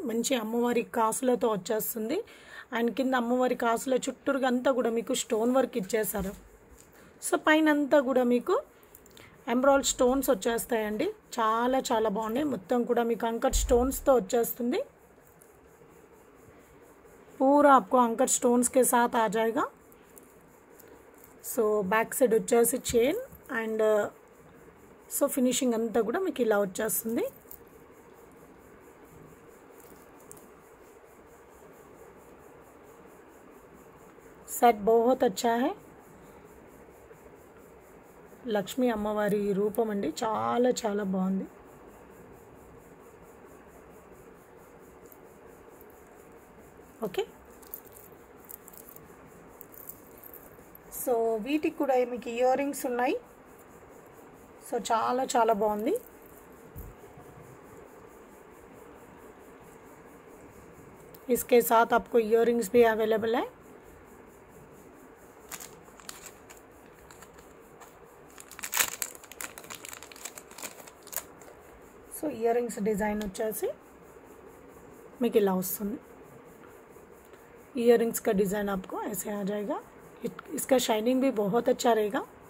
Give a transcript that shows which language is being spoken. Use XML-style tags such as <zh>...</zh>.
<te>మంచి అమ్మవారి కాసులతో వచ్చేస్తుంది. అండ్ కింద అమ్మవారి కాసుల చుట్టూరుగా అంతా కూడా మీకు స్టోన్ వర్క్ ఇచ్చేసారు. సో పైన అంతా కూడా మీకు ఎంబ్రాయిడ్ స్టోన్స్ వచ్చేస్తాయండి. చాలా చాలా బాగున్నాయి. మొత్తం కూడా మీకు అంకర్ స్టోన్స్తో వచ్చేస్తుంది.</te> <hi>पूरा आपको अंकर स्टोन्स के साथ आ जाएगा.</hi> <te>సో బ్యాక్ సైడ్ వచ్చేసి చైన్ అండ్ సో ఫినిషింగ్ అంతా కూడా మీకు ఇలా వచ్చేస్తుంది.</te> <hi>सेट बहुत अच्छा है.</hi> <te>లక్ష్మీ అమ్మవారి రూపం అండి, చాలా చాలా బాగుంది. ఓకే, సో వీటికి కూడా మీకు ఇయర్ రింగ్స్ ఉన్నాయి. సో చాలా చాలా బాగుంది.</te> <hi>इसके साथ आपको इयर रिंग्स भी अवेलेबल है.</hi> <te>సో ఇయర్ రింగ్స్ డిజైన్ వచ్చేసి మీకు ఇలా వస్తుంది.</te> <hi>इयर रिंग्स का डिज़ाइन आपको ऐसे आ जाएगा. इसका शाइनिंग भी बहुत अच्छा रहेगा.</hi>